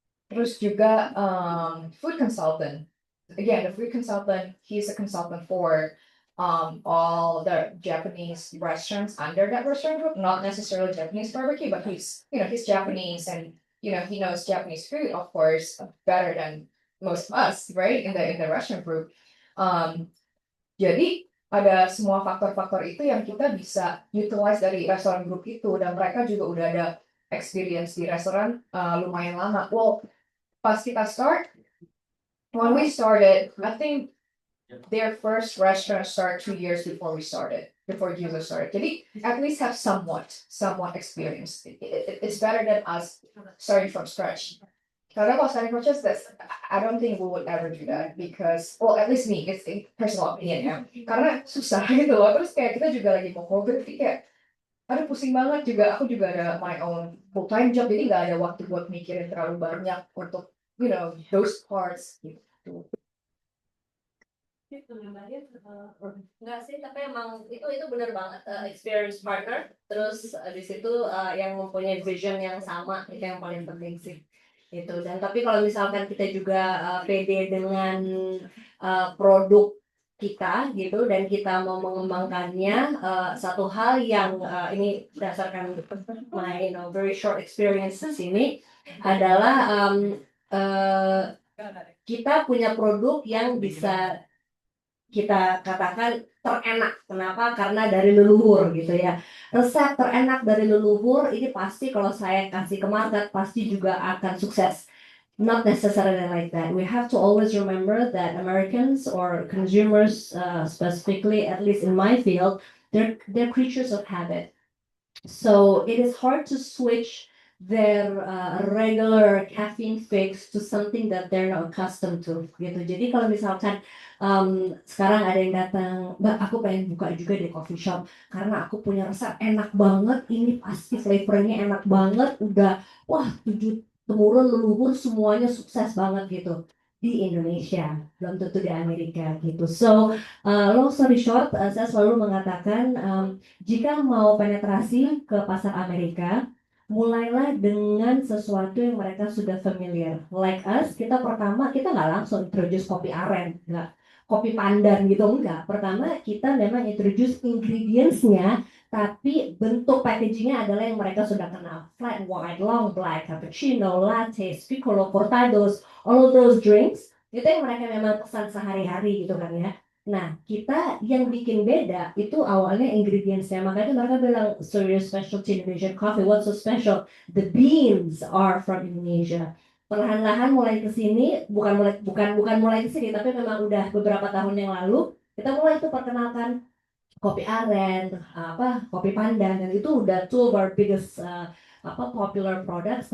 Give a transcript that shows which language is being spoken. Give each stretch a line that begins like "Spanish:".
Indonesian: Terus juga
English: food consultant. Again, the food consultant, he's a consultant for all the Japanese restaurants under that restaurant group, not necessarily Japanese barbecue, but he's Japanese and he knows Japanese food, of course, better than most of us, right? In the restaurant group.
Indonesian: Jadi ada semua faktor-faktor itu yang kita bisa utilize dari restoran group itu, dan mereka juga udah ada experience di restoran lumayan lama.
English: Well,
Indonesian: pas kita
English: when we started, I think their first restaurant started 2 years before Gizo started.
Indonesian: Jadi
English: at least have somewhat experience. It's better than us starting from scratch.
Indonesian: Karena kalau
English: starting from scratch, I don't think we would ever do that because, well, at least me, it's a personal opinion ya.
Indonesian: Karena susah gitu loh. Terus kayak kita juga lagi mau COVID, kayak aduh pusing banget juga. Aku juga ada
English: my own full time job,
Indonesian: jadi nggak ada waktu buat mikirin terlalu banyak untuk
English: those parts
Indonesian: gitu. Enggak sih, tapi emang itu benar banget, experience partner. Terus di situ yang mempunyai vision yang sama itu yang paling penting sih. Itu. Dan tapi kalau misalkan kita juga pede dengan produk kita gitu dan kita mau mengembangkannya, satu hal yang ini berdasarkan
English: my very short experience
Indonesian: di sini adalah kita punya produk yang bisa kita katakan terenak. Kenapa? Karena dari leluhur gitu ya. Resep terenak dari leluhur ini pasti kalau saya kasih ke market pasti juga akan sukses.
English: Not necessarily like that. We have to always remember that Americans or consumers, specifically, at least in my field, they're creatures of habit. So it is hard to switch their regular caffeine fix to something that they're not accustomed to
Indonesian: gitu. Jadi kalau misalkan sekarang ada yang datang, Mbak aku pengen buka juga di coffee shop karena aku punya resep enak banget, ini pasti flavornya enak banget, udah wah 7 temurun leluhur semuanya sukses banget gitu di Indonesia, belum tentu di Amerika gitu. So long story short, saya selalu mengatakan jika mau penetrasi ke pasar Amerika, mulailah dengan sesuatu yang mereka sudah familiar.
English: Like us,
Indonesian: kita pertama kita nggak langsung introduce kopi aren, nggak kopi pandan gitu enggak. Pertama kita memang introduce ingredients-nya, tapi bentuk packagingnya adalah yang mereka sudah kenal. Flat white, long black, cappuccino, latte, piccolo, cortados,
English: all of those drinks
Indonesian: itu yang mereka memang pesan sehari-hari gitu kan ya. Nah, kita yang bikin beda itu awalnya ingredients-nya. Makanya mereka bilang,
English: so your specialty Indonesian coffee, what's so special? The beans are from Indonesia.
Indonesian: Perlahan-lahan mulai ke sini, bukan mulai ke sini, tapi memang udah beberapa tahun yang lalu, kita mulai itu perkenalkan kopi aren, kopi pandan, dan itu udah
English: two of our biggest popular products.